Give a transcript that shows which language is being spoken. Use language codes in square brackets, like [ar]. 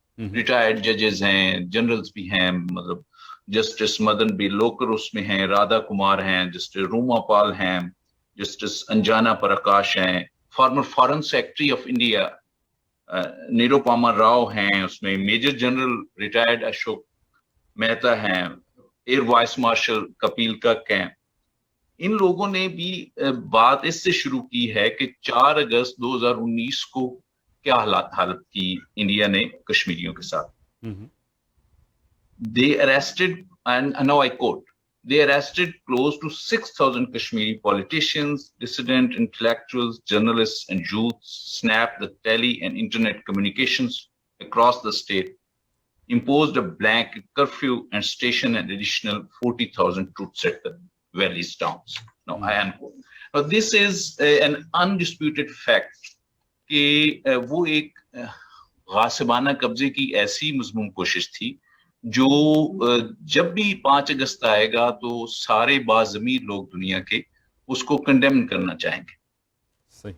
[hi] Retired जजेस हैं, generals भी हैं, मतलब जस्टिस मदन बी लोकर उसमें हैं, राधा कुमार हैं, जस्टिस रूमा पाल हैं, जस्टिस अंजना प्रकाश हैं, farmer foreign secretary of India Nirupama Rao हैं, उसमें major general retired Ashok Mehta हैं, एयर वाइस मार्शल कपिल कक हैं। इन लोगों ने भी बात इससे शुरू की है कि 4 अगस्त 2019 को क्या हालत की इंडिया ने कश्मीरियों के साथ। [en] They arrested, and now I quote, they arrested close to 6,000 Kashmiri politicians, dissident intellectuals, journalists, and youths, snapped the tele and internet communications across the state, imposed a blanket curfew, and stationed an additional 40,000 troops at the valley's towns. Now, I unquote. Now, this is an undisputed fact [hi] कि वो एक गासिबाना कब्जे की ऐसी मजमूम कोशिश थी जो जब भी 5 अगस्त आएगा तो सारे बाज़मीर लोग दुनिया के उसको कंडेम करना चाहेंगे।